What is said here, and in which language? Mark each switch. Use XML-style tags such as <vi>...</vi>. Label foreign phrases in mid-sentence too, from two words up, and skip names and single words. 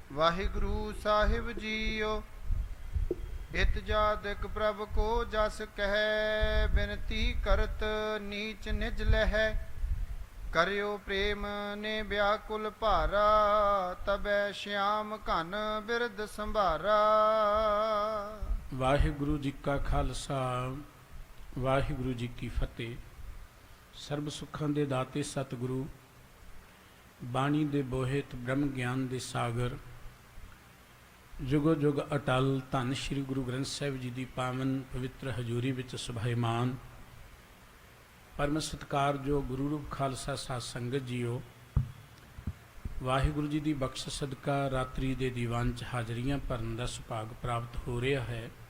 <pa>ਵਾਹਿਗੁਰੂ ਸਾਹਿਬ ਜੀਓ।</pa> <hi>हित जादिक प्रभ को जस कह, बिनती करत नीच निज लह। करियो प्रेम ने व्याकुल भारा, तबै श्याम घन बिरद संभारा।</hi> <pa>ਵਾਹਿਗੁਰੂ ਜੀ ਕਾ ਖਾਲਸਾ, ਵਾਹਿਗੁਰੂ ਜੀ ਕੀ ਫਤਿਹ। ਸਰਬ ਸੁੱਖਾਂ ਦੇ ਦਾਤੇ ਸਤਿਗੁਰੂ, ਬਾਣੀ ਦੇ ਬੋਹਿਤ ਬ੍ਰਹਮ ਗਿਆਨ ਦੇ ਸਾਗਰ, ਜੁਗੋ ਜੁਗ ਅਟਲ ਧੰਨ ਸ਼੍ਰੀ ਗੁਰੂ ਗ੍ਰੰਥ ਸਾਹਿਬ ਜੀ ਦੀ ਪਾਵਨ ਪਵਿੱਤਰ ਹਜ਼ੂਰੀ ਵਿੱਚ ਸੁਭਾਈਮਾਨ ਪਰਮ ਸਤਿਕਾਰਯੋਗ ਗੁਰੂ ਰੂਪ ਖਾਲਸਾ ਸਾਧ ਸੰਗਤ ਜੀਓ, ਵਾਹਿਗੁਰੂ ਜੀ ਦੀ ਬਖਸ਼ਿਸ਼ ਸਦਕਾ ਰਾਤਰੀ ਦੇ ਦੀਵਾਨ 'ਚ ਹਾਜ਼ਰੀਆਂ ਭਰਨ ਦਾ ਸੁਭਾਗ ਪ੍ਰਾਪਤ ਹੋ ਰਿਹਾ ਹੈ।</pa>